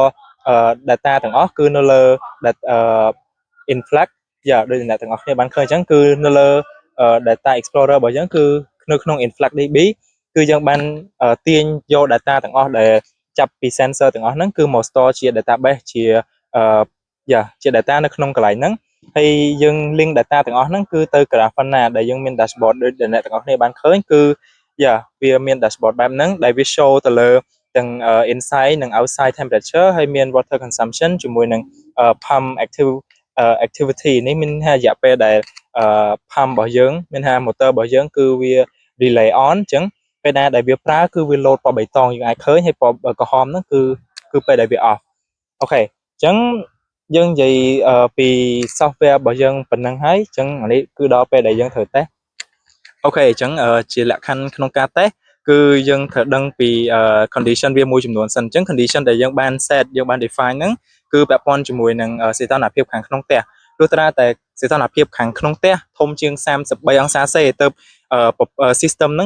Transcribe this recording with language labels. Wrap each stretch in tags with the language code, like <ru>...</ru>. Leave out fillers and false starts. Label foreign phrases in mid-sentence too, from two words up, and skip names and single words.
<km>data ទាំងអស់គឺនៅលើ Influx ដូចអ្នកទាំងអស់គ្នាបានឃើញអញ្ចឹងគឺនៅលើ</km> <en>data explorer</en> <km>របស់យើងគឺនៅក្នុង Influx DB គឺយើងបានទាញយក data ទាំងអស់ដែលចាប់ពី sensor ទាំងអស់ហ្នឹងគឺមក store ជា database ជា data នៅក្នុងកន្លែងហ្នឹងហើយយើង link data ទាំងអស់ហ្នឹងគឺទៅ Grafana ដែលយើងមាន dashboard ដូចដែលអ្នកទាំងអស់គ្នាបានឃើញគឺវាមាន dashboard បែបហ្នឹងដែលវា show ទៅលើ ទាំង inside និង</km> <en>outside temperature</en> <km>ហើយមាន</km> <en>water consumption</en> <km>ជាមួយនឹង</km> <en>pump activity</en> <km>នេះមានថារយៈពេលដែល pump របស់យើងមានថា motor របស់យើងគឺវា</km> <en>relay on</en> <km>អញ្ចឹងពេលណាដែលវាប្រើគឺវា load ពណ៌បៃតងយើងអាចឃើញហើយពណ៌ក្រហមហ្នឹងគឺពេលដែលវា off អូខេអញ្ចឹងយើងនិយាយពី software របស់យើងប៉ុណ្ណឹងហើយអញ្ចឹងអានេះគឺដល់ពេលដែលយើងត្រូវ តេស្តអូខេអញ្ចឹងជាលក្ខខណ្ឌក្នុងការតេស្តគឺយើងត្រូវដឹងពី condition វាមួយចំនួនសិនអញ្ចឹង condition ដែលយើងបាន set យើងបាន define ហ្នឹងគឺពាក់ព័ន្ធជាមួយនឹងសីតុណ្ហភាពខាងក្នុងផ្ទះទោះត្រាតែសីតុណ្ហភាពខាងក្នុងផ្ទះធំជាង33អង្សាសេទៅ system ហ្នឹង</km>